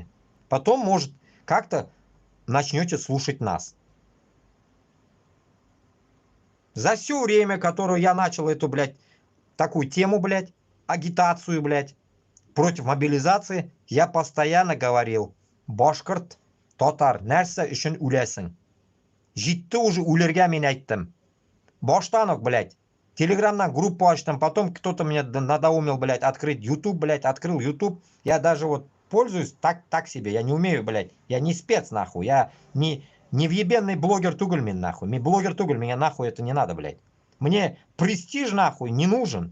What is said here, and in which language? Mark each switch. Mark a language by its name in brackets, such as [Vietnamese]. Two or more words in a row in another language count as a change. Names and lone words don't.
[Russian] Потом, может, как-то начнете слушать нас. За все время, которое я начал эту, блядь, такую тему, блядь, агитацию, блядь, против мобилизации, я постоянно говорил: [Tatar] Башкорт, татар, нәрсә өчен үләсең? Җитте уже үләргә мин әйттем. Баштан ук, [Russian] блядь. [Tatar] Телеграмнан группу ачтым, [Russian] потом кто-то мне надоумил, блядь, открыть YouTube, блядь, открыл YouTube. Я даже вот пользуюсь так себе, я не умею, блядь. Я не спец, нахуй, я не въебенный блогер Тугельмин, нахуй. Мне блогер Тугель, меня нахуй это не надо, блядь. Мне престиж, нахуй, не нужен.